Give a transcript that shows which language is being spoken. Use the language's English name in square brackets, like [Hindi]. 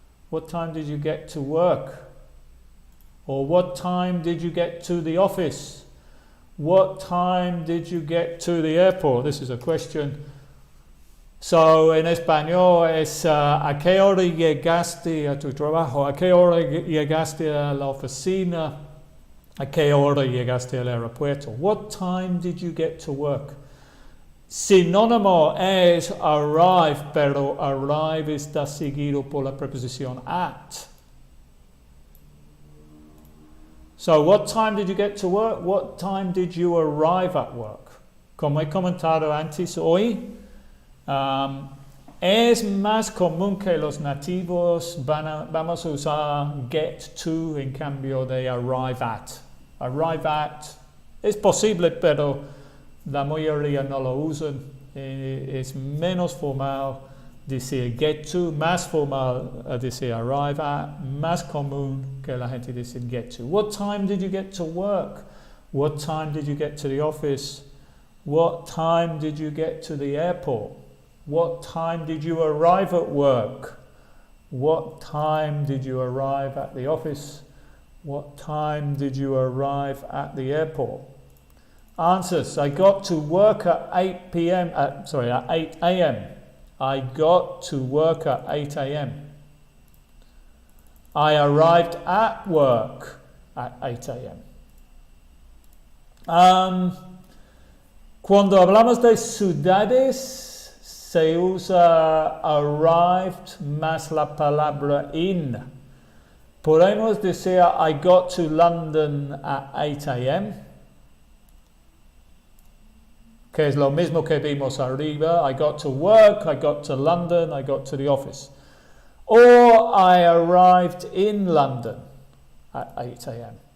[English] What time did you get to work? Or what time did you get to the office? What time did you get to the airport? This is a question. [Spanish] So, en español es ¿a qué hora llegaste a tu trabajo? ¿A qué hora llegaste a la oficina? ¿A qué hora llegaste al aeropuerto? [English] What time did you get to work? [Spanish] Sinónimo es arrive, pero arrive está seguido por la preposición at. [English] So, what time did you get to work? What time did you arrive at work? [Spanish] Como he comentado antes hoy, es más común que los nativos vamos a usar get to en cambio de arrive at. Arrive at es posible, pero la mayoría no lo usan. Es menos formal decir get to, más formal decir arrive at, más común que la gente dice get to. [English] What time did you get to work? What time did you get to the office? What time did you get to the airport? What time did you arrive at work? What time did you arrive at the office? What time did you arrive at the airport? Answers. I got to work at 8 p.m. At 8 a.m. I got to work at 8 a.m. I arrived at work at 8 a.m. [Spanish] Cuando hablamos de ciudades, se usa arrived más la palabra in. Podemos decir [English] I got to London at 8 a.m., [Spanish] que es lo mismo que vimos arriba. [English] I got to work, I got to London, I got to the office. Or I arrived in London at 8 a.m.